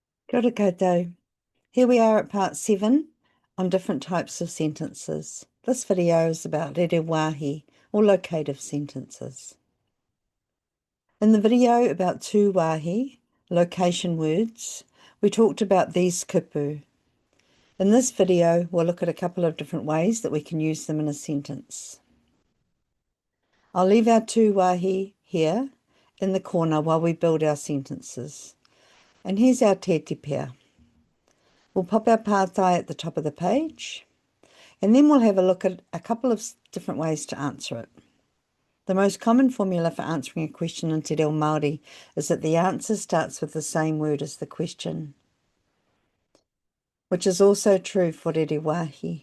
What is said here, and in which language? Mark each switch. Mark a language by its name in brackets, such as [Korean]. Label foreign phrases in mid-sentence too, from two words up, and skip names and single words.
[Māori] Kia ora koutou. [English] Here we are at part 7 on different types of sentences. This video is about rerewāhi or locative sentences. In the video about tūwāhi, location words, we talked about these kupu. In this video, we'll look at a couple of different ways that we can use them in a sentence. I'll leave our tūwāhi here in the corner while we build our sentences. And here's our [Māori] tēti pea. [English] We'll pop our pātai at the top of the page, and then we'll have a look at a couple of different ways to answer it. The most common formula for answering a question in Te Reo Māori is that the answer starts with the same word as the question, which is also true for rerewāhi.